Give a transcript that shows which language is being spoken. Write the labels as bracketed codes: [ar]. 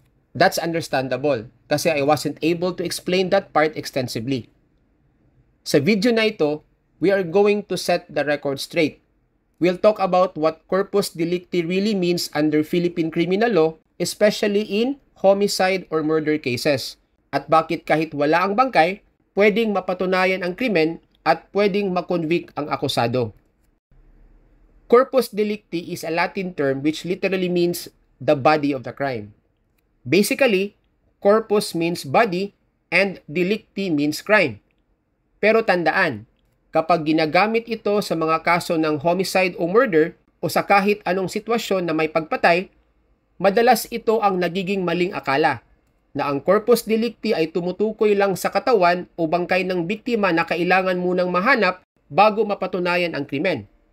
[en] That's understandable, kasi I wasn't able to explain that part extensively. [tl] Sa video na ito, [en] we are going to set the record straight. We'll talk about what corpus delicti really means under Philippine criminal law, especially in homicide or murder cases. [tl] At bakit kahit wala ang bangkay, pwedeng mapatunayan ang krimen at pwedeng makonvict ang akusado. [en] Corpus delicti is a Latin term which literally means the body of the crime. Basically, corpus means body and delicti means crime. [tl] Pero tandaan, kapag ginagamit ito sa mga kaso ng homicide o murder o sa kahit anong sitwasyon na may pagpatay, madalas ito ang nagiging maling akala na ang corpus delicti ay tumutukoy lang sa katawan o bangkay ng biktima na kailangan munang mahanap bago mapatunayan ang krimen.